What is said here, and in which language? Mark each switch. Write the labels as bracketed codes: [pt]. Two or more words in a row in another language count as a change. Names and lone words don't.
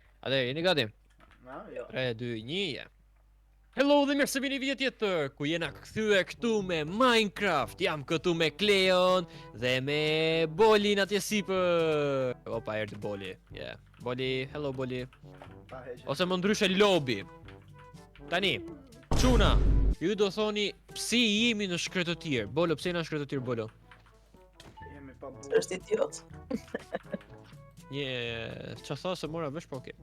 [sq] Ade, jeni gati? Jo. 3, 2, 1, ja. Hello dhe mirë se vini video tjetër, ku jena kthye këtu me Minecraft. Jam këtu me Kleon dhe me Bolin atje sipër. Opa, erdhi Boli. Yeah. Boli, hello Boli. Ose më ndryshe Lobi. Tani, çuna, ju do thoni psi jemi në shkretëtir. Bolo, pse jena në shkretëtir, Bolo? Jemi pa burr. Është idiot. Qa tha se mora vesh, po okej.